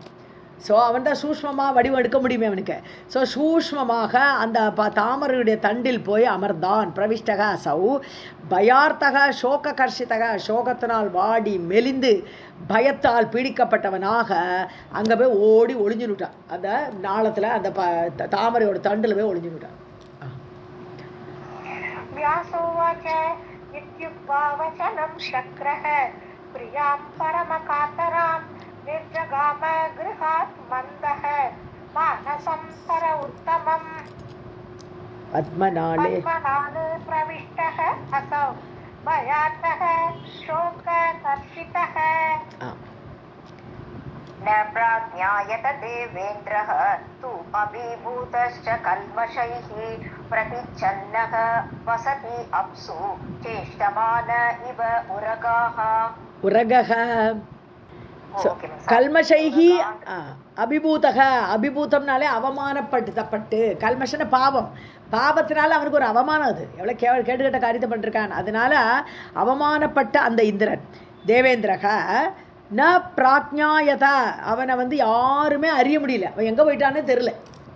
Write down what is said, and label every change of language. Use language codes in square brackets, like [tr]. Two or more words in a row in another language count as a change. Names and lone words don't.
[ta] ஸோ அவன் தான் சூஷ்மமாக வடிவம் எடுக்க முடியுமே அவனுக்கு. ஸோ சூஷ்மமாக அந்த தாமரையுடைய தண்டில் போய் அமர்ந்தான். [sa] प्रविष्टः असौ भयार्तः शोक कर्षितः, [ta] சோகத்தினால் வாடி மெலிந்து பயத்தால் பீடிக்கப்பட்டவனாக அங்கே போய் ஓடி ஒளிஞ்சுனுட்டான். அந்த நாளத்தில் அந்த தாமரையோட தண்டில் போய் ஒளிஞ்சுனுட்டான். [sa] व्यासोवाच इत्युक्त्वा वचनं शक्रः प्रियां परमकातरां निर्जगाम गृहात् मन्दः मानसं सर उत्तमम् पद्मनाले प्रविष्टः असौ भयातः शोककर्षितः. न प्राज्ञायत देवेन्द्रः तु अभिभूतश्च कल्मषैः प्रतिच्छन्नः वसति अप्सु चेष्टमान इव उरगः. कल्मषैः अभिभूतः, [ta] அபிபூதம்னாலே அவமானப்பட்டு, கல்மஷன பாவம், பாவத்தினால அவனுக்கு ஒரு அவமானம், அது எவ்வளோ கேட்டுக்கட்ட காரியத்தை பண்ணிருக்கான். அதனால அவமானப்பட்ட அந்த இந்திரன் [sa] देवेन्द्रः न प्राज्ञायत, [ta] அவனை யாருமே அறிய முடியல, அவன் எங்கே போயிட்டானே தெரியல.